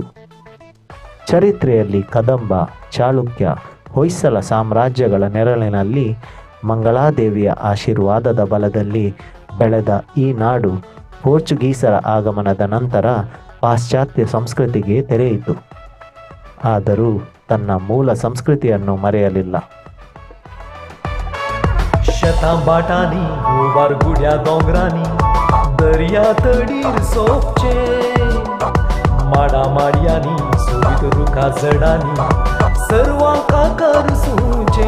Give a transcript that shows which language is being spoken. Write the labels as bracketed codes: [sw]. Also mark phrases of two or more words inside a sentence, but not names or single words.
[kn] ಚರಿತ್ರೆಯಲ್ಲಿ ಕದಂಬ, ಚಾಳುಕ್ಯ, ಹೊಯ್ಸಳ ಸಾಮ್ರಾಜ್ಯಗಳ ನೆರಳಿನಲ್ಲಿ ಮಂಗಳಾದೇವಿಯ ಆಶೀರ್ವಾದದ ಬಲದಲ್ಲಿ ಬೆಳೆದ ಈ ನಾಡು ಪೋರ್ಚುಗೀಸರ ಆಗಮನದ ನಂತರ ಪಾಶ್ಚಾತ್ಯ ಸಂಸ್ಕೃತಿಗೆ ತೆರೆಯಿತು. ಆದರೂ ತನ್ನ ಮೂಲ ಸಂಸ್ಕೃತಿಯನ್ನು ಮರೆಯಲಿಲ್ಲ. [kok] शतांबाटांनी गोवार गुड्या दोंगरांनी दर्या तडीर सोपचे माडा माडयांनी सोबीत रुखा जडानी सर्वांका करसूचे